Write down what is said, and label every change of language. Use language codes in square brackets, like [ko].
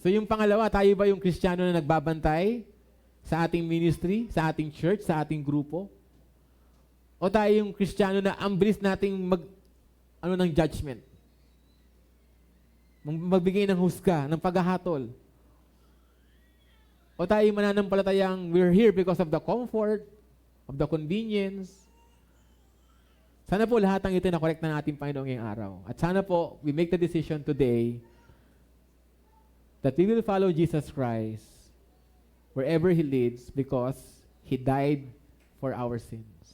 [tl] So yung pangalawa, tayo ba yung Kristiyano na nagbabantay sa ating ministry, sa ating church, sa ating grupo? O tayo yung Kristiyano na ang bilis nating ng judgment? Magbigay ng husga, ng paghahatol? O tayo mananampalatayang [en] we're here because of the comfort, of the convenience? [tl] Sana po lahat ng ito na correct na ating Panginoon ngayong araw. At sana po, [en] we make the decision today that we will follow Jesus Christ wherever He leads because He died for our sins.